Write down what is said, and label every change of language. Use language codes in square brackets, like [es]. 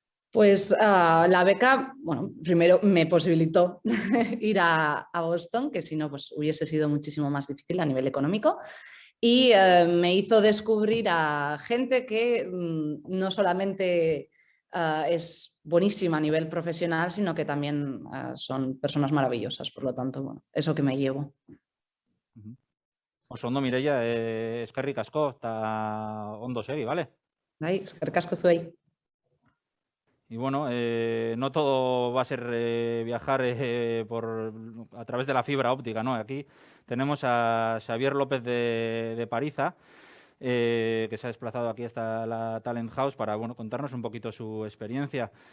[es] Pues la beca, bueno, primero me posibilitó ir a Boston, que si no, pues hubiese sido muchísimo más difícil a nivel económico. Y me hizo descubrir a gente que no solamente es buenísima a nivel profesional, sino que también son personas maravillosas. Por lo tanto, bueno, eso que me llevo. [eu] Oso ondo, Mireia, eskerrik asko eta ondo segi, ¿vale? Bai, eskerrik asko zuei. [es] Y bueno, no todo va a ser viajar a través de la fibra óptica, ¿no? Aquí tenemos a Xavier López de Pariza, que se ha desplazado aquí hasta la Talent House para bueno, contarnos un poquito su experiencia.